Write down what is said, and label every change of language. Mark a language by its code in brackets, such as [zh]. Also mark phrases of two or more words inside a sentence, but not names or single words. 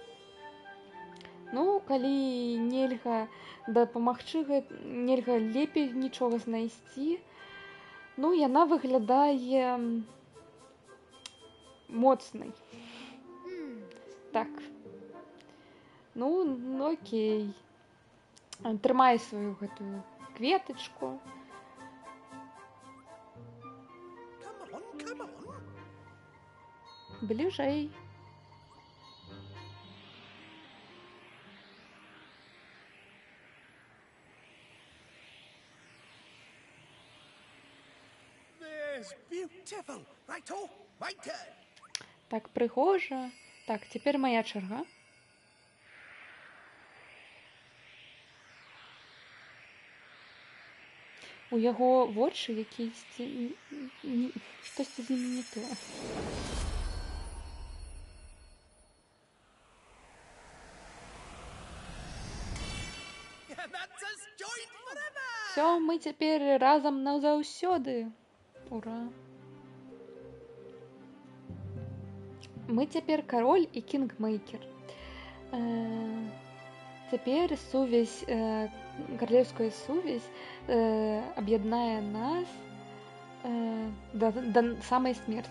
[be] Ну, калі нельга дапамагчы, нельга лепей нічога знайсці. Ну, яна выглядае моцнай. Так. Ну, окей. Трымай сваю гэтую кветачку. [en] Come on. [be] Бліжэй. [en] There's beautiful. Right-o, right turn. [be] Так, прыгожа. Так, цяпер моя чарга. У яго вочы якісь штосьці з імі не тое. [en] That's us joined forever. [be] Всё, мы цяпер разам назаўсёды. Ура. Мы цяпер кароль і кінгмейкер. Цяпер сувязь, каралеўская сувязь аб'яднае нас да самай смерці.